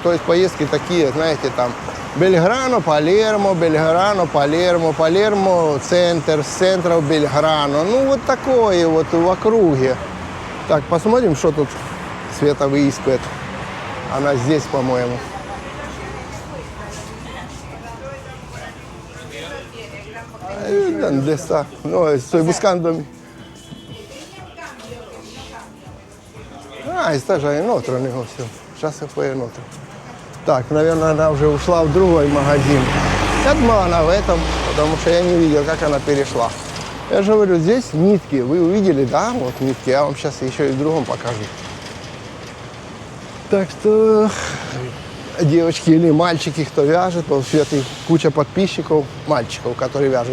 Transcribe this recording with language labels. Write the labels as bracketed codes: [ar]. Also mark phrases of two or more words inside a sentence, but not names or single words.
[ru] То есть поездки такие, знаете, там, Бельграно, Палермо, Бельграно, Палермо, Палермо, центр, с центра в Бельграно. Ну, вот такое вот в округе. Так, посмотрим, что тут Света выискивает. Она здесь, по-моему. [es] ¿Dónde está? No, estoy buscando. Está же en otro negocio. Ya se fue en otro. [ru] Так, наверное, она уже ушла в другой магазин. Я думал, она в этом, потому что я не видел, как она перешла. Я же говорю, здесь нитки. Вы увидели, да? Вот нитки. Я вам сейчас еще и в другом покажу. Так что девочки или мальчики, кто вяжет, вот в Светы куча подписчиков, мальчиков, которые вяжут.